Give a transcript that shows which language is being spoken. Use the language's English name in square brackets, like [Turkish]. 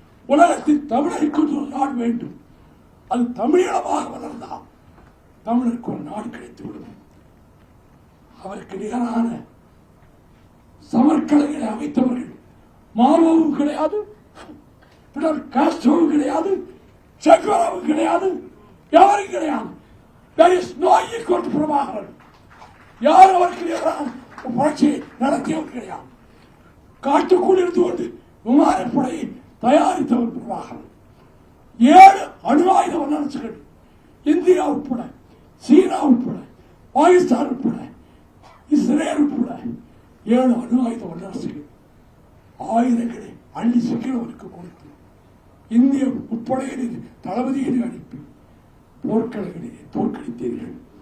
[Tamil] உலகத்தில் தமிழருக்கு ஒரு நாடு வேண்டும். அது தமிழீழமாக வளர்ந்தால் தமிழருக்கு ஒரு நாடு கிடைத்துவிடும். அவருக்கு நிகரான சமர்கலைகளை அமைத்தவர்கள் மாவோவும் கிடையாது, பிடல் காஸ்ட்ரோவும் கிடையாது, செக்வராவும் கிடையாது, யாரும் கிடையாது. [English] There is no equal to Prabhakaran. [Tamil] யார் அவருக்கு நிகரான புரட்சியை நடத்தியவர் கிடையாது. காட்டுக்குள் இருந்து கொண்டு விமானப்படையை தயாரித்தவர் பிரபாகரன். 7 அணு ஆயுத வல்லரசுகள், இந்தியா உட்பட, சீனா உட்பட, பாகிஸ்தான் உட்பட, இஸ்ரேல் உட்பட 7 அணு ஆயுத வல்லரசுகள் ஆயுதங்களை அள்ளி சிக்கிறவருக்கு கொடுத்து இந்திய உட்படையினர் தளபதிகளை அனுப்பி போர்க்களங்களிலே தோற்கடித்தீர்கள்.